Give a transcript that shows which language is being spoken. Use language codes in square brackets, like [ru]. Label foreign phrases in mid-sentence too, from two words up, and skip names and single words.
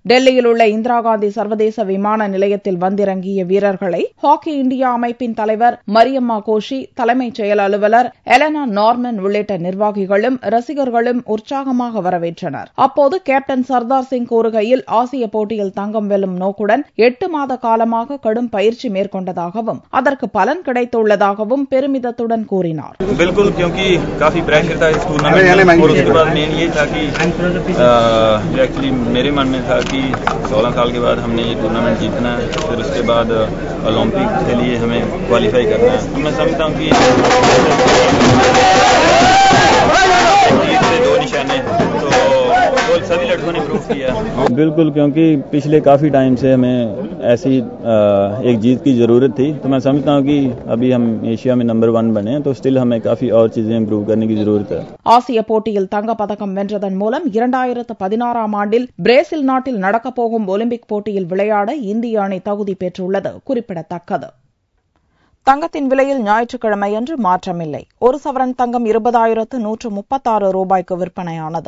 [ta] டெல்லியில் உள்ள இந்திரா காந்தி சர்வதேச விமான நிலையத்தில் வந்திறங்கிய வீரர்களை ஹாக்கி இந்தியா அமைப்பின் தலைவர் மரியம்மா கோஷி, தலைமைச் செயல் அலுவலர் எலனா நார்மன் உள்ளிட்ட நிர்வாகிகளும் ரசிகர்களும் உற்சாகமாக வரவேற்றனர். அப்போது கேப்டன் சர்தார் சிங் கூறுகையில் ஆசிய போட்டியில் தங்கம் வெல்லும் நோக்குடன் 8 மாத காலமாக கடும் பயிற்சி மேற்கொண்டதாகவும் அதற்கு பலன் கிடைத்துள்ளதாகவும் பெருமிதத்துடன் கூறினார். [hi] बिल्कुल, क्योंकि काफी प्रेशर था इस टूर्नामेंट में और उसके बाद मेन ये था कि एक्चुअली मेरे मन में था कि 16 साल के बाद हमने ये टूर्नामेंट जीतना है, फिर उसके बाद ओलंपिक के लिए हमें क्वालिफाई करना है. तो मैं समझता हूँ कि से 2 निशाने तो सभी लड़कों ने प्रूव किया. बिल्कुल, क्योंकि पिछले काफी टाइम से हमें ऐसी एक जीत की जरूरत थी. तो मैं समझता हूँ कि अभी हम एशिया में नंबर 1 बने हैं, तो स्टिल हमें काफी और चीजें इम्प्रूव करने की जरूरत है. [ta] ஆசிய போட்டியில் தங்கப்பதக்கம் வென்றதன் மூலம் 2016ஆம் ஆண்டில் பிரேசில் நாட்டில் நடக்கப்போகும் ஒலிம்பிக் போட்டியில் விளையாட இந்திய அணி தகுதி பெற்றுள்ளது குறிப்பிடத்தக்கது. தங்கத்தின் விலையில் ஞாயிற்றுக்கிழமையன்று மாற்றமில்லை. ஒரு சவரன் தங்கம் 20,136 ரூபாய்க்கு விற்பனையானது.